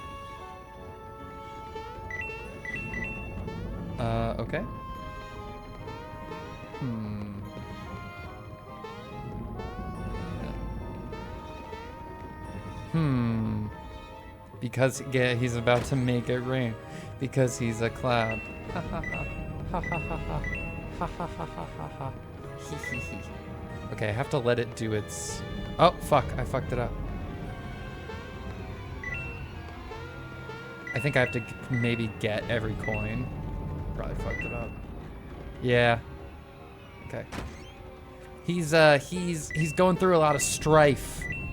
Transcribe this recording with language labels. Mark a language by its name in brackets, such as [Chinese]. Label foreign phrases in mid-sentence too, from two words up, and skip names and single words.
[English] Okay. Because, yeah, he's about to make it rain. Because he's a cloud. Ha ha ha. Ha ha ha ha. Ha ha ha ha ha ha. Hee hee hee. Okay, I have to let it do its... Oh, fuck. I fucked it up. I think I have to maybe get every coin. Probably fucked it up. Yeah. Okay. He's going through a lot of strife.